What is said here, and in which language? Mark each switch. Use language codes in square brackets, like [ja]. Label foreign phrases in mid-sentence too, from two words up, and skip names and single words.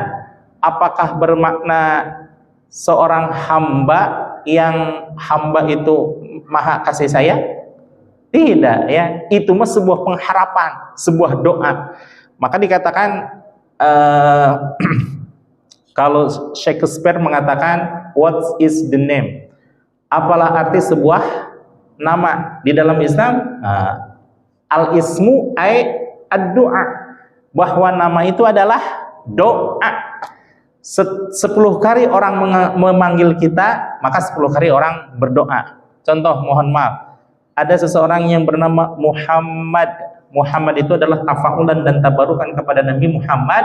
[id] Apakah bermakna seorang hamba yang hamba itu maha kasih sayang? Tidak ya, itu mah sebuah pengharapan, sebuah doa. Maka dikatakan kalau Shakespeare mengatakan [en] what is the name? [id] Apalah arti sebuah nama di dalam Islam? [ar] الاسم أي الدعاء, [id] bahwa nama itu adalah doa. 10 kali orang memanggil kita, maka 10 kali orang berdoa. Contoh, mohon maaf, ada seseorang yang bernama Muhammad. Muhammad itu adalah tafaulan dan tabarukan kepada Nabi Muhammad.